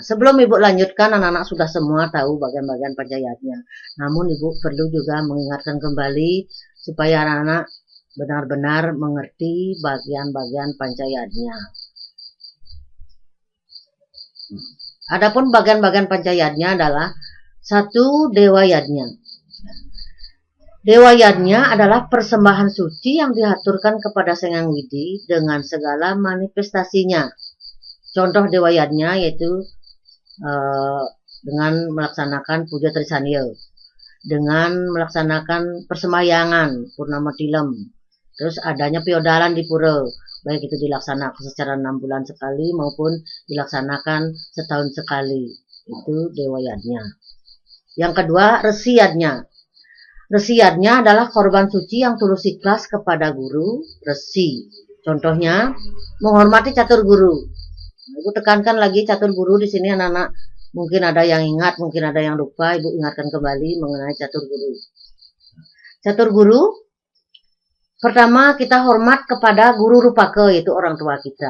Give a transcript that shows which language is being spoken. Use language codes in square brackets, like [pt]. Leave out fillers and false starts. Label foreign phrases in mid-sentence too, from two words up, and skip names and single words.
[id] Sebelum Ibu lanjutkan, anak-anak sudah semua tahu bagian-bagian pancayatnya. Namun Ibu perlu juga mengingatkan kembali supaya anak-anak benar-benar mengerti bagian-bagian pancayatnya. Adapun bagian-bagian pancayatnya adalah 1. Dewa yadnya. Dewa yadnya adalah persembahan suci yang diaturkan kepada Sang Hyang Widi dengan segala manifestasinya. Contoh dewa yadnya yaitu dengan melaksanakan puja Trisandya, dengan melaksanakan persembahyangan purnama tilem, terus adanya piodalan di pura, baik itu dilaksanakan secara 6 bulan sekali maupun dilaksanakan setahun sekali. Itu dewa yadnya. Yang kedua, Resi yadnya. Resi yadnya adalah korban suci yang tulus ikhlas kepada guru resi. Contohnya menghormati catur guru. Ibu tekankan lagi catur guru di sini, anak-anak. Mungkin ada yang ingat, mungkin ada yang lupa. Ibu ingatkan kembali mengenai catur guru. Catur guru, pertama kita hormat kepada guru rupaka, yaitu orang tua kita.